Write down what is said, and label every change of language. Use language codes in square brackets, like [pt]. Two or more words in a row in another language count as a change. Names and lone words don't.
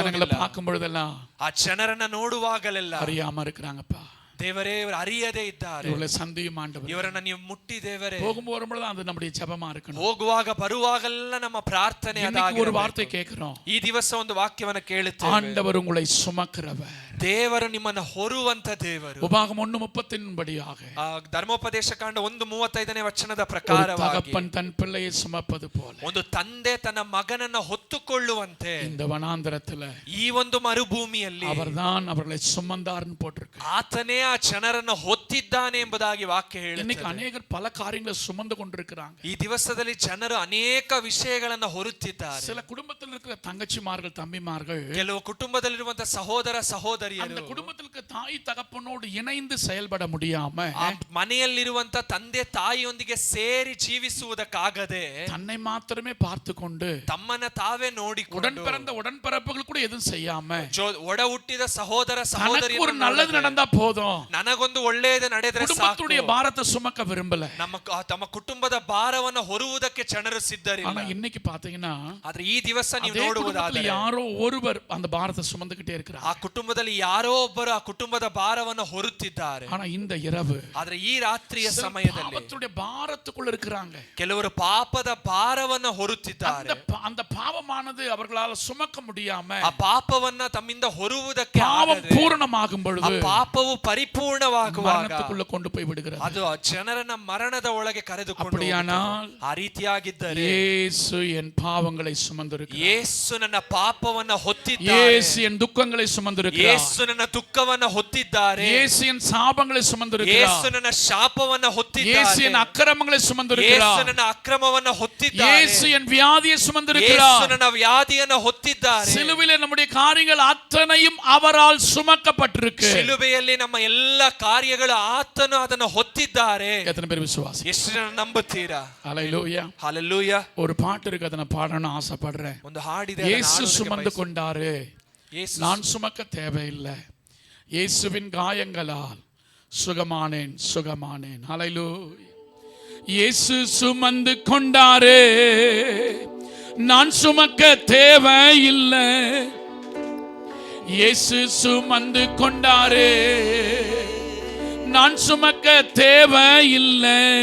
[ta] ஜனங்களை பார்க்கும் பொழுதெல்லாம் [kn] ಆ ಜನರನ್ನ ನೋಡುವಾಗಲೆಲ್ಲ [ta] அறியாம இருக்கிறாங்கப்பா, [kn] ದೇವರೇ ಇವರು ಅರಿಯದೇ ಇದ್ದಾರೆ, [ta] இவளை சந்தியும் ஆண்டவர். [kn] ಇವರನ್ನ ನೀವು ಮುಟ್ಟಿ ದೇವರೇ. [ta] போகும்போது வரும்பொழுது அது நம்முடைய ஜெபமா இருக்கணும். [kn] ಹೋಗುವಾಗ ಬರುವಾಗಲೆಲ್ಲ ನಮ್ಮ ಪ್ರಾರ್ಥನೆ [ta] இன்னைக்கு ஒரு [kn] ಅದಾಗಿರಬೇಕು. [ta] வார்த்தை கேட்கிறோம், [kn] ಈ ದಿವಸ ಒಂದು ವಾಕ್ಯವನ್ನ ಕೇಳುತ್ತೇವೆ. [ta] ஆண்டவர் உங்களை சுமக்கிறவர். [kn] ದೇವರು ನಿಮ್ಮನ್ನ ಹೊರುವಂತ ದೇವರು. [ta] உபாகம் 1:30 படியாக [kn] ಆ ಧರ್ಮೋಪದೇಶ ಕಾಂಡ 1:35 ವಚನದ [ta] ஒரு [kn] ಪ್ರಕಾರವಾಗಿ [ta] தகப்பன் தன் பிள்ளையை சுமப்பது போல [kn] ಒಂದು ತಂದೆ ತನ್ನ ಮಗನನ್ನ ಹೊತ್ತುಕೊಳ್ಳುವಂತೆ [ta] இந்த வனாந்தரத்துல [kn] ಈ ಒಂದು ಮರುಭೂಮಿಯಲ್ಲಿ [ta] அவர்தான் அவர்களை சுமந்தார்னு போட்டிருக்கு. [kn] ಆತನೇ ಆ ಜನರನ್ನ ಹೊತ್ತಿದ್ದಾನೆ ಎಂಬುದಾಗಿ ವಾಕ್ಯ [ta] இன்னைக்கு [kn] ಹೇಳುತ್ತದೆ. [ta] அநேகர் பல காரியங்களை சுமந்து கொண்டிருக்கிறாங்க. [kn] ಈ ದಿವಸದಲ್ಲಿ ಜನರು ಅನೇಕ ವಿಷಯಗಳನ್ನ ಹೊರುತ್ತಿದ್ದಾರೆ. [ta] சில குடும்பத்தில் இருக்கிற தங்கச்சிமார்கள் தம்பிமார்கள் [kn] ಕೆಲವು ಕುಟುಂಬದಲ್ಲಿರುವಂತ ಸಹೋದರ [ta] அந்த [kn] ಸಹೋದರಿಯರು [ta] குடும்பத்தில் இருக்க தாய் தகப்பனோடு இணைந்து செயல்பட முடியாம [kn] ಆ ಮನೆಯಲ್ಲಿರುವಂತ ತಂದೆ ತಾಯಿಯೊಂದಿಗೆ ಸೇರಿ ಜೀವಿಸುವುದಕ್ಕಾಗದೆ [ta] தன்னை மாத்திரமே பார்த்து கொண்டு [kn] ತಮ್ಮನ್ನ ತಾವೇ ನೋಡಿಕೊಂಡು [ta] உடன் பிறந்த உடன்பிறப்புகள் கூட எதுவும் செய்யாம [kn] ಒಡ ಹುಟ್ಟಿದ ಸಹೋದರ [ta] தனக்கு [kn] ಸಹೋದರಿಯರು [ta] ஒரு நல்லது நடந்தா போதும், [kn] ನನಗೊಂದು ಒಳ್ಳೆಯದು ನಡೆದರೆ ಸಾಕು. [ta] குடும்பத்துடைய பாரத்தை சுமக்க விரும்பல. [kn] ತಮ್ಮ ಕುಟುಂಬದ ಭಾರವನ್ನು ಹೊರುವುದಕ್ಕೆ ಜನರು ಸಿದ್ಧರಿಲ್ಲ. [ta] ஆனா இன்னைக்கு பாத்தீங்கன்னா [kn] ಆದ್ರೆ ಈ ದಿವಸ ನೀವು [ta] அதே [kn] ನೋಡುವುದಾದರೆ [ta] குடும்பத்துல யாரோ ஒருவர் அந்த பாரத்தை சுமந்துகிட்டே இருக்கிறார். [kn] ಆ ಕುಟುಂಬದಲ್ಲಿ ಯಾರೋ ಒಬ್ಬರು ಆ ಕುಟುಂಬದ ಭಾರವನ್ನು ಹೊರುತ್ತಿದ್ದಾರೆ. [ta] ஆனா இந்த இரவு [kn] ಆದ್ರೆ ಈ ರಾತ್ರಿಯ [ta] சிலர் [kn] ಸಮಯದಲ್ಲಿ [ta] பாவத்துடைய பாரத்துக்குள்ள இருக்கிறாங்க. [kn] ಕೆಲವರು ಪಾಪದ ಭಾರವನ್ನು ಹೊರುತ್ತಿದ್ದಾರೆ. [ta] அந்த பாவமானது அவர்களால் சுமக்க முடியாம [kn] ಆ ಪಾಪವನ್ನ ತಮ್ಮಿಂದ ಹೊರುವುದಕ್ಕೆ [ta] பாவம் [kn] ಆಗದೆ [ta] பூரணமாகும் [kn] ಆ [ta] பொழுது [kn] ಪಾಪವು ಪರಿಪೂರ್ಣವಾಗುವಾಗ [ta] மரணத்துக்குள்ள கொண்டு போய் விடுகிறது. [kn] ಅದು ಆ ಜನರನ್ನ ಮರಣದ ಒಳಗೆ ಕರೆದುಕೊಂಡು [ta] அப்படியானால் [kn] ಆ ರೀತಿಯಾಗಿದ್ದರೆ [ta] இயேசு என் பாவங்களை சுமந்திருக்கிறார். [kn] ಯೇಸು ನನ್ನ ಪಾಪವನ್ನ ಹೊತ್ತಿದ್ದಾರೆ. [ta] இயேசு என் துக்கங்களை சுமந்திருக்கிறார். [kn] ಯೇಸು ನನ್ನ ದುಃಖವನ್ನ ಹೊತ್ತಿದ್ದಾರೆ. [ta] இயேசு என் சாபங்களை சுமந்திருக்கிறார். [kn] ಯೇಸು ನನ್ನ ಶಾಪವನ್ನ ಹೊತ್ತಿದ್ದಾರೆ. [ta] இயேசு என் அக்கிரமங்களை [kn] ಯೇಸು [ta] சுமந்திருக்கிறார். [kn] ನನ್ನ ಅಕ್ರಮವನ್ನ ಹೊತ್ತಿದ್ದಾರೆ. [ta] இயேசு என் வியாதியை [kn] ಯೇಸು [ta] சுமந்திருக்கிறார். [kn] ನನ್ನ ವ್ಯಾಧಿಯನ್ನ ಹೊತ್ತಿದ್ದಾರೆ. [ta] சிலுவையிலே நம்முடைய காரியங்கள் அத்தனையும் அவரால் சுமக்கப்பட்டிருக்கு. [kn] ಶಿಲುಬೆಯಲ್ಲಿ ನಮ್ಮ ಎಲ್ಲ ಕಾರ್ಯಗಳು ಆತನು ಅದನ್ನು ಹೊತ್ತಿದ್ದಾರೆ. [ta] எத்தனை பேர் விசுவாசி? [kn] ಎಷ್ಟು ಜನ ನಂಬುತ್ತೀರಾ? [ta] ஹல்லேலூயா. [kn] ಹಲ್ಲೆಲೂಯಾ. [ta] ஒரு பாட்டு இருக்கு, அதை நான் பாடணும்னு ஆசைப்படுறேன். [kn] ಒಂದು ಹಾಡಿದೆ, [ta] இயேசு சுமந்து கொண்டாரு, [kn] ಯೇಸು [ta] நான் சுமக்க தேவையில்லை, இயேசுவின் காயங்களால் சுகமானேன் சுகமானேன். ஹல்லேலூயா. இயேசு சுமந்து கொண்டாரு, நான் சுமக்க தேவையில்லை, இயேசு சுமந்து கொண்டாரு, நான் சுமக்க தேவையில்லை,